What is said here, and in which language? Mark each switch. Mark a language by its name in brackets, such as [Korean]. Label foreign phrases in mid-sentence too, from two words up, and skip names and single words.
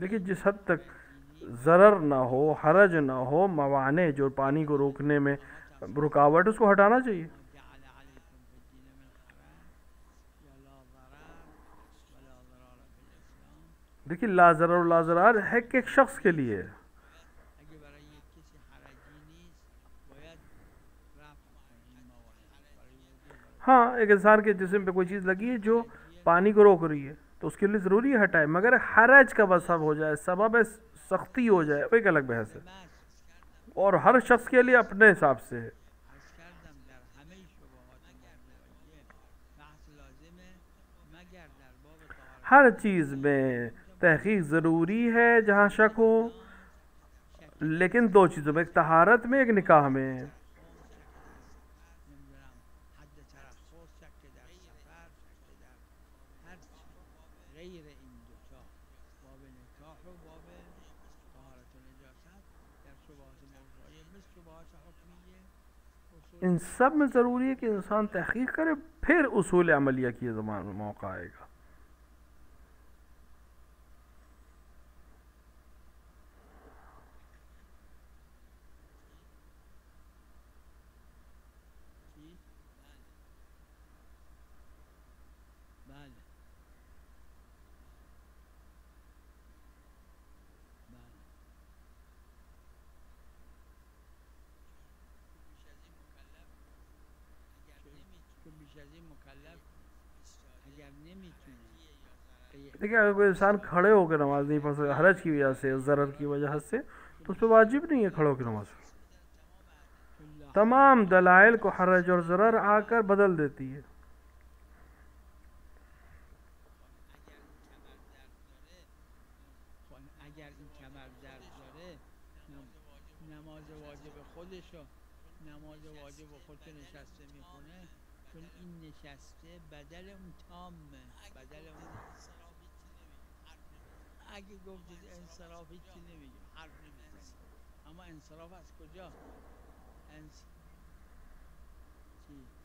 [Urdu] دیکھیے جس حد تک ضرر نہ ہو، حرج نہ ہو، موانع جو پانی کو روکنے میں رکاوٹ، اس کو ہٹانا چاہیے. [Arabic] ما جعل عليكم في الدين من حرج یا لا ضرر ولا ضرار في الاسلام. [Urdu] دیکھیے [Arabic] لا ضرر لا ضرار [Urdu] ہے کہ ایک شخص کے لیے ہے. [Persian] اگه برای یک کسی حرجی نیست باید رفع کنه این موانع برای وضو برای [Urdu] ہاں، ایک انسان کے جسم پہ کوئی چیز لگی ہے جو پانی کو روک رہی ہے تو اس کے لیے ضروری ہے ہٹائے، مگر حرج کا بسب ہو جائے، سبب سختی ہو جائے، وہ ایک الگ بحث ہے. [Persian] بس [Urdu] اور ہر شخص کے لیے اپنے حساب سے ہے. [Persian] عرض کردم در همه شبهات موضوعیه بحث لازمه مگر در باب طهارت [Urdu] ہر چیز میں تحقیق ضروری ہے جہاں شک ہو، لیکن دو چیزوں میں، ایک طہارت میں ایک نکاح میں. [Persian] نمیدونم حد ترخص شک در سفر شک در هر چی غیر این دوتا باب نکاح و باب طهارت و نجاست در شبهات موضوعیه مثل شبهات حکمیه اصول [Urdu] ان سب میں ضروری ہے کہ انسان تحقیق کرے، پھر اصول عملیہ کی ضمان موقع آئے گا. [Persian] چی؟ بله بله چون بیش از این مکلف اگر نمیتونه [Urdu] دیکھیے اگر کوئی انسان کھڑے ہوکر نماز نہیں پڑھ سکتا حرج کی وجہ سے، ضرر کی وجہ سے، تو اس پر واجب نہیں ہے کھڑے ہوکر نماز. تمام دلائل کو حرج اور ضرر آکر بدل دیتی ہے. [Persian] اگر این کمر درد داره نماز واجب خودشو نماز واجب خودشو نشسته میکنه چون این نشسته بدل اون تامه بدل اون اگه گفتید انصراف هیچی نمیگیم حرف نمیزنیم اما انصراف از کجا چی؟